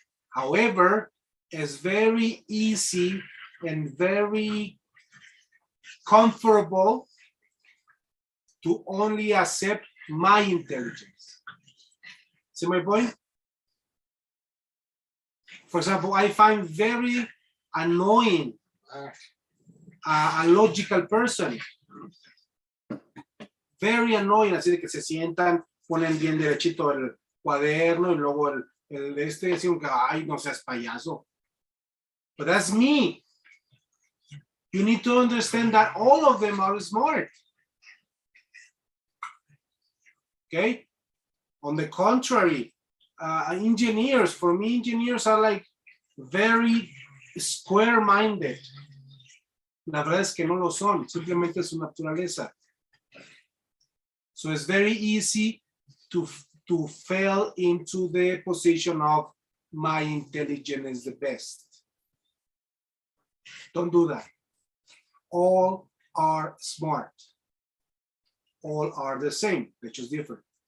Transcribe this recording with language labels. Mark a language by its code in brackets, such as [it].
[en] However, it's very easy and very comfortable to only accept my intelligence. See my point? For example, I find very annoying a logical person. Very annoying, [es] así de que se sientan, ponen bien derechito el cuaderno y luego el este, así que, ay, no seas payaso. [en] But that's me. You need to understand that all of them are smart. Okay? On the contrary, engineers, for me, engineers are like very square-minded. [es] La verdad es que no lo son, simplemente es su naturaleza. [en] So it's very easy to fall into the position of my intelligence is the best. Don't do that. All are smart. All are the same, they're just different.